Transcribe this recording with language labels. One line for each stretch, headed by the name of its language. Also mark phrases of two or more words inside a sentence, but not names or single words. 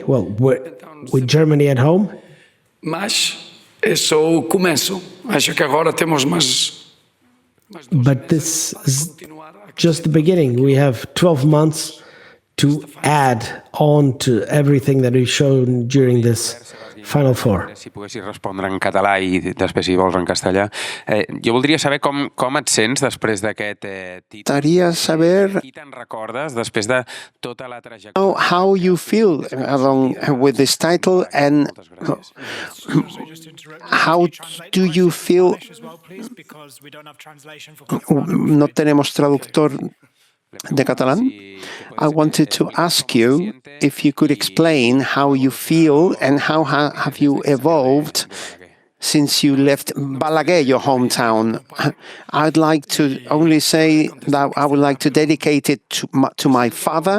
English: Well, with Germany at home. But this is just the beginning. We have 12 months to add on to everything that we've shown during this Final Four.
Catalan: Si poguessis respondre en català i després, si vols, en castellà. Jo voldria saber com et sents després d'aquest títol. Qui te'n recordes després de tota la trajectòria? How you feel along with this title, and how do you feel?
Spanish: No tenemos traductor de catalán.
English: I wanted to ask you if you could explain how you feel and how have you evolved since you left Balaguer, your hometown. I'd like to only say that I would like to dedicate it to my father.